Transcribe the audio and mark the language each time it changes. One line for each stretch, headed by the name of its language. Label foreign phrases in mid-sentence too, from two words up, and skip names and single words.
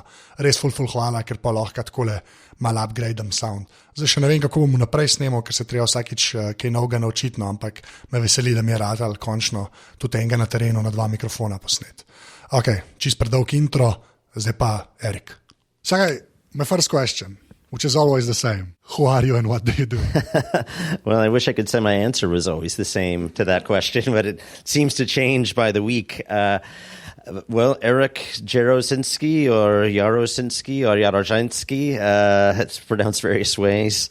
Slovenian: Res ful hvala, ker pa lahko takole malo upgradem sound. Zdaj še ne vem, kako bom naprej snemal, ker se treba vsakič kaj novega naučiti, no, ampak me veseli, da mi je ratal končno tudi enega na terenu na 2 mikrofona posnet. Ok, čist predolg intro, zdaj pa Erik. Sakaj,
English: my first question, which is always the same. Who are you and what do you do? Well, I wish I could say my answer was always the same to that question, but it seems to change by the week. Well, Eric Jarosinski or Jarosinski or Jarosinski, it's pronounced various ways.